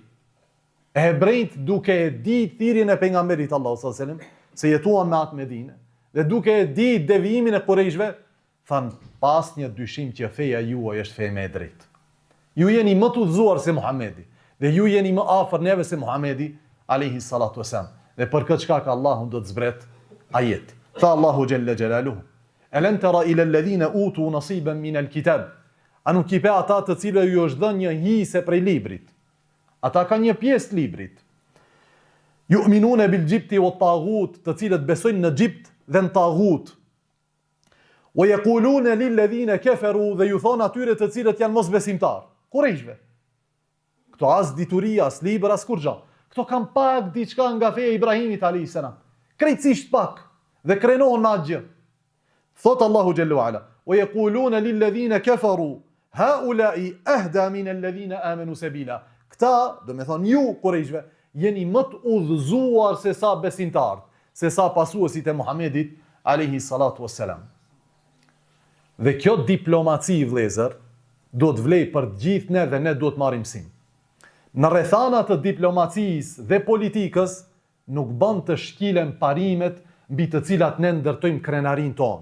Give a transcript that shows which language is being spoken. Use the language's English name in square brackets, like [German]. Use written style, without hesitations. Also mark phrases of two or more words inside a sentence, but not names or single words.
[Albanian] Hebrejt duke e ditë thirrjen e pejgamberit Allahu [Arabic] صلى الله عليه وسلم, [Albanian] se jetuan me atë Medinë, dhe duke e ditë devijimin e Qurayshve, Than, pas një dyshim që feja juaj është feja me e drejtë. Ju jeni më të udhëzuar se Muhamedi, dhe ju jeni më afër neve se Muhamedi, [Arabic] عليه الصلاة والسلام. [Albanian] Dhe për këtë shkak Allahu do të zbret ajeti. Tha Allahu [Arabic] جل جلاله: "ألم تر إلى الذين أوتوا نصيبا من الكتاب?" [Albanian] A nuk i pe ata të cilëve ju është dhënë një hise prej librit. Ata kanë një pjesë librit. [Arabic] يؤمنون بالجبت والطاغوت, [Albanian] të cilët besojnë në gjipt dhe në taghut. [Arabic] ويقولون للذين كفروا, [Albanian] dhe ju thonë atyre të cilët janë mosbesimtar, kurishve. Këto as dituria, as libër, as kur gjë. Këto kanë pak diçka nga feja e Ibrahimit [Arabic] عليه السلام. [Albanian] Krejtësisht pak dhe krenohen me atë gjë. Thot Allahu [Arabic] جل وعلا: "ويقولون للذين كفروا هؤلاء أهدى من الذين آمنوا سبيلا." [Albanian] Këta, do me thonë ju kurishve, jeni më të udhëzuar se sa besimtarët, se sa pasuesit e Muhamedit [Arabic] عليه الصلاة والسلام. [Albanian] Dhe kjo diplomaci, vëllezër, do të vlej për të gjithë ne dhe ne do të marrim mësim. Në rrethana të diplomacisë dhe politikës nuk bën të shkilen parimet mbi të cilat ne ndërtojmë krenarin tonë.